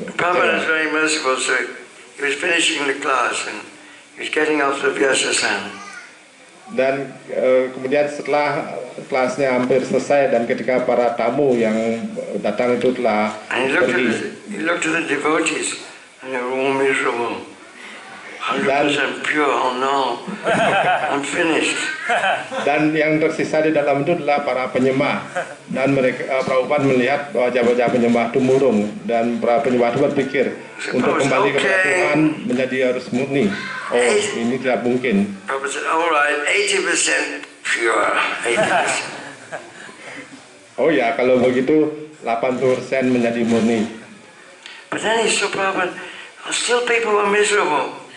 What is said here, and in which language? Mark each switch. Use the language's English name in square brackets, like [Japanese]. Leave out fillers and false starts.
[English] Prabhupada is very merciful, so he was finishing the class and he was getting off the Vyasasan. [Indonesian] Dan kemudian setelah kelasnya hampir selesai dan ketika para tamu yang datang itu telah [English] And he looked at the devotees and they were all miserable. 100% pure, oh no, I'm finished. [Indonesian] Dan yang tersisa di dalam itu adalah para penyembah. Dan mereka Prabhupada melihat wajah-wajah penyembah itu murung dan para penyembah itu berpikir untuk kembali kepada Tuhan menjadi harus murni. Oh, ini tidak mungkin. [English] Prabhupada said, all right, 80% pure, 80%. [Indonesian] Oh ya, kalau begitu 80% menjadi murni. [English] But then he saw Prabhupada, And still people were miserable.